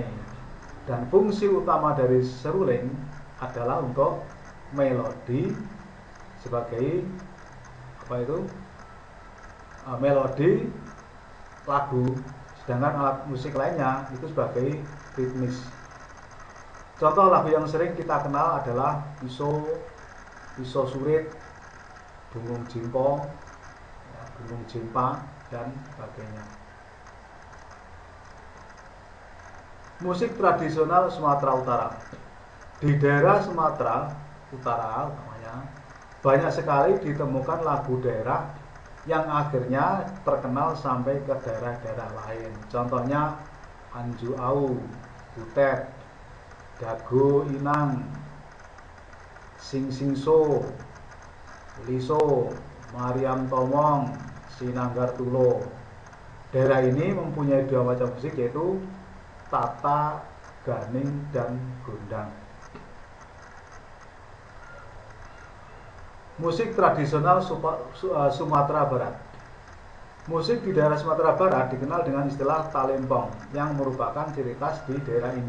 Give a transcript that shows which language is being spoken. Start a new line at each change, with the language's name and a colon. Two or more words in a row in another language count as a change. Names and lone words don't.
Indonesian: Dan fungsi utama dari seruling adalah untuk melodi sebagai melodi lagu, sedangkan alat musik lainnya itu sebagai ritmis. Contoh lagu yang sering kita kenal adalah iso surit, bungung jimpo, bungung jimpa, dan sebagainya. Musik tradisional Sumatera Utara. Di daerah Sumatera Utara namanya, banyak sekali ditemukan lagu daerah yang akhirnya terkenal sampai ke daerah-daerah lain. Contohnya Anju Au, Butet, Dago Inang, Sing Sing So, Liso, Mariam Tomong, Sinanggar Tulo. Daerah ini mempunyai dua macam musik, yaitu Tata ganing, dan gondang. Musik tradisional Sumatera Barat. Musik di daerah Sumatera Barat dikenal dengan istilah talempong yang merupakan ciri khas di daerah ini.